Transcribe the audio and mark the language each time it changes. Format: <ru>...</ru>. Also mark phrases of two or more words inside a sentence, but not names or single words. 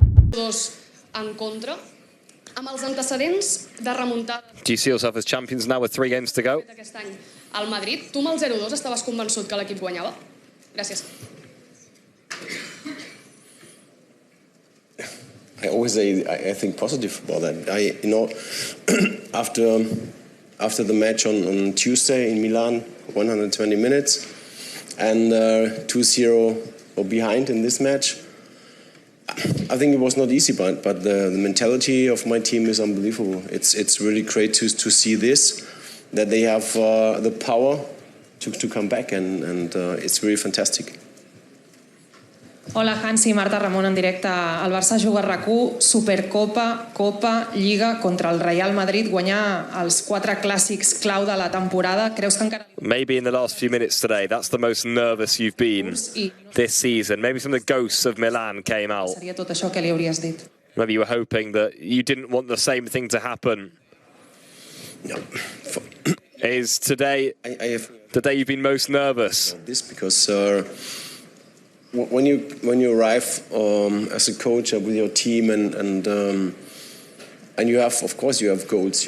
<ca>Dos en contra. Amb els antecedents de remuntada.</ca> <en>Do you see yourself as champions now with 3 games to go?</en> <ca>Aquest any al Madrid, tu amb el 0-2 estaves convençut que l'equip guanyava? Gràcies.</ca> <en>I always say I think positive about that. After the match on Tuesday in Milan, 120 minutes, and 2-0 or behind in this match. I think it was not easy, but the mentality of my team is unbelievable. It's really great to see this, that they have the power to come back, and it's really fantastic.</en> <ca>Hola, Hansi, Marta Ramon en directe. El Barça juga a RAC1, Supercopa, Copa, Lliga contra el Real Madrid, guanyar els 4 clàssics clau de la temporada. Creus que encara...</ca> <en>Maybe in the last few minutes today, that's the most nervous you've been this season. Maybe some of the ghosts of Milan came out.</en> <ca>Seria tot això que li hauries dit.</ca> <en>Maybe you were hoping that you didn't want the same thing to happen. No. Is today the day you've been most nervous? This because when you arrive as a coach with your team and you have, of course, you have goals.</en>